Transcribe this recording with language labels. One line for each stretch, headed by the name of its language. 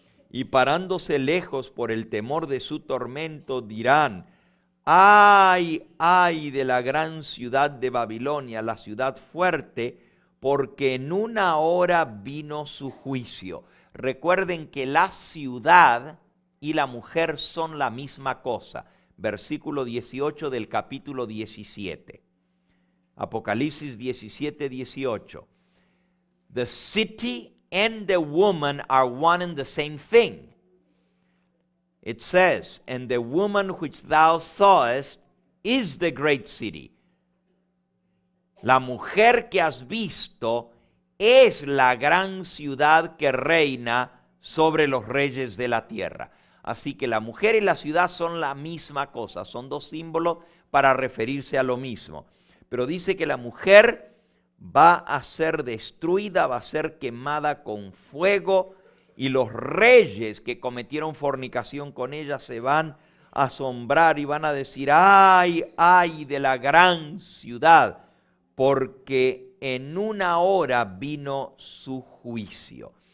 Spanish: Y parándose lejos por el temor de su tormento, dirán, ay, ay de la gran ciudad de Babilonia, la ciudad fuerte, porque en una hora vino su juicio. Recuerden que la ciudad y la mujer son la misma cosa. Versículo 18 del capítulo 17. Apocalipsis 17, 18.
English: The city and the woman are one and the same thing. It says, and the woman which thou sawest is the great city.
Spanish: La mujer que has visto es la gran ciudad que reina sobre los reyes de la tierra. Así que la mujer y la ciudad son la misma cosa, son dos símbolos para referirse a lo mismo. Pero dice que la mujer va a ser destruida, va a ser quemada con fuego, y los reyes que cometieron fornicación con ella se van a asombrar y van a decir, ay, ay de la gran ciudad, porque en una hora vino su juicio.